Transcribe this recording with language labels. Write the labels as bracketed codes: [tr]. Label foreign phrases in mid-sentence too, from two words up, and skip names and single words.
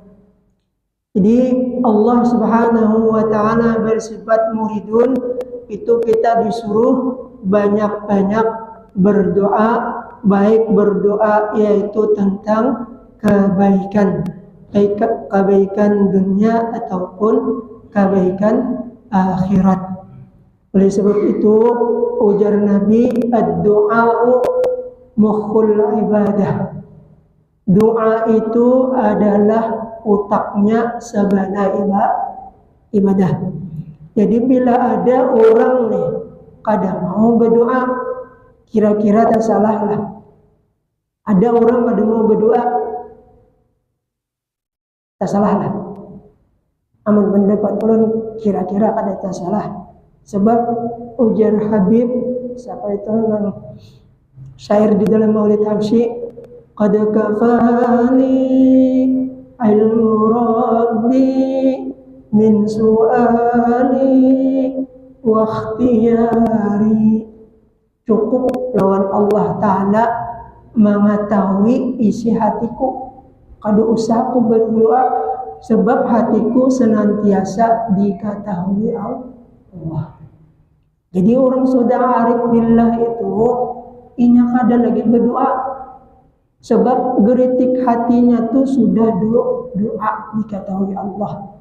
[id] Jadi Allah Subhanahu wa Ta'ala bersifat muridun, itu kita disuruh banyak-banyak berdoa, baik berdoa yaitu tentang kebaikan, baik kebaikan dunia ataupun kebaikan akhirat. Oleh sebab itu ujar Nabi, [ar] الدعاء مخ العبادة. [id] Doa itu adalah utaknya segala ibadah. Jadi bila ada orang nih kadang mau berdoa, kira-kira tak salah lah. Ada orang pada mau berdoa, tak salah lah. [bjn] Amun pendapat ulun kira-kira kada tak salah. Sebab ujar Habib, siapa itu yang syair di dalam Maulid Habsyi, [ar] قد كفاني علم ربي من سؤالي واختياري. [bjn] Cukup lawan Allah Ta'ala mengetahui isi hatiku, kada usah aku berdoa, sebab hatiku senantiasa diketahui Allah. Jadi orang sudah arif billah itu inya kada lagi berdoa, sebab geritik hatinya tuh sudah doa diketahui Allah.